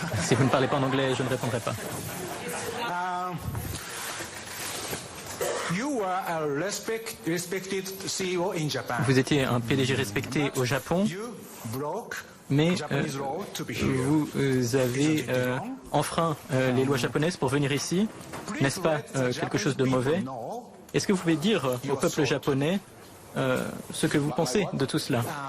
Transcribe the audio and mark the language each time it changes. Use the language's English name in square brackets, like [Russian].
[French] Si vous ne parlez pas en anglais, je ne répondrai pas. [English] You were a respected CEO in Japan. [French] Vous étiez un PDG respecté au Japon, [English] You broke [French] mais [English] Japanese law to be here. [French] vous avez enfreint les lois japonaises pour venir ici. N'est-ce pas quelque chose de mauvais? [English] No. [French] Est-ce que vous pouvez dire au peuple japonais ce que vous pensez de tout cela?